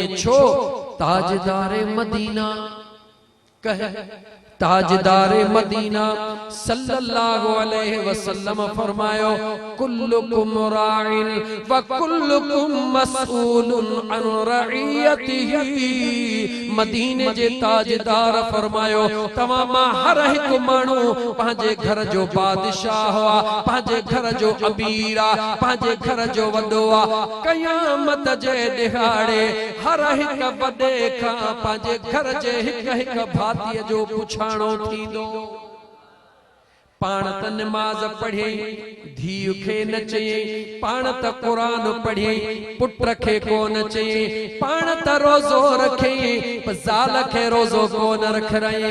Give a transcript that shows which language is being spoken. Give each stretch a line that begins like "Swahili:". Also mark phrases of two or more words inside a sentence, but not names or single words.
Sindhi: छो? ताजदारे मदीना कहे ताजदारे मदीना
Arabic: صلى الله عليه وسلم
Sindhi: फरमायो
Arabic: كلكم راع وكلكم مسؤول عن رعيته.
Sindhi: मदीने जे ताजदार फरमायो तमां मां हर हिक माण्हू पंहिंजे घर जो बादशाह आ, पंहिंजे घर जो अमीर आ, पंहिंजे घर जो वॾो आ। क़यामत जे दिहाड़े हर हिक वॾे खां पंहिंजे घर जे हिक हिक भातीअ जो पुछा पाण त नमाज पढ़े धीउ खे न चई, पाण त कुरान पढ़े पुट खे कोन चई, पाण त रोज़ो रखे ज़ाल खे रोज़ो कोन रख रही।